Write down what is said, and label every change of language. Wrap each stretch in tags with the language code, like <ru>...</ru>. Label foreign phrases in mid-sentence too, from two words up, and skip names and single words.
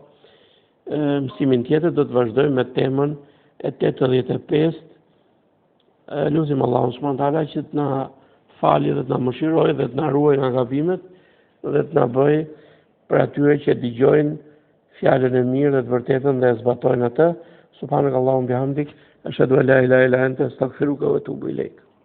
<sq>Mësimin tjetër do të vazhdojmë me temën e 85. Lutim Allahun</sq> <ar>سبحانه وتعالى</ar> <sq>që të na falë dhe të na mëshirojë dhe të na ruajë nga gabimet dhe të na bëjë për atyre që dëgjojnë fjalën e mirë dhe të vërtetën dhe e zbatojnë atë.</sq> <ar>سبحانك اللهم وبحمدك، أشهد أن لا إله إلا أنت، أستغفرك وأتوب إليك.</ar>